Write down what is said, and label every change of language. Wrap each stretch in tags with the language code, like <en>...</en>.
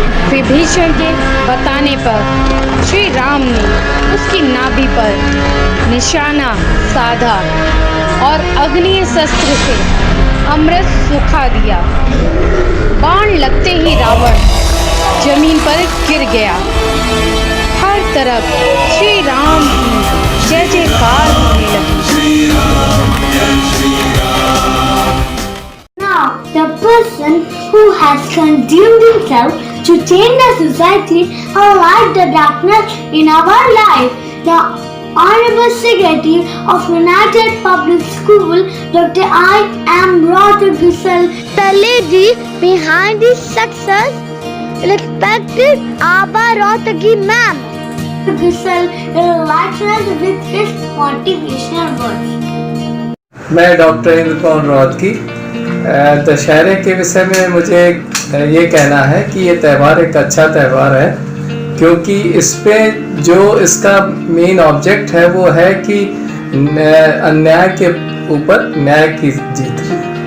<hi>विभीषण के बताने पर श्री राम ने उसकी नाभि पर निशाना साधा और अग्नि शस्त्र से अमृत सुखा दिया। बाण लगते ही रावण जमीन पर गिर गया। हर तरफ श्री राम की जय जयकार होने लगी।</hi> <en>Now, the person who has consumed himself to change the society and light the darkness in our life, the Honorable Secretary of United Public School, Dr. I. M. Rothagusal, the lady behind this success, respected Abba Rothagi ma'am. Gusal will enlighten us with his motivational words.</en> <hi>मैं doctor Indra पवन रोहतगी। दशहरे के विषय में मुझे ये कहना है कि ये त्यौहार एक अच्छा त्यौहार है, क्योंकि इस पे जो इसका मेन ऑब्जेक्ट है वो है कि अन्याय के ऊपर न्याय की जीत।</hi>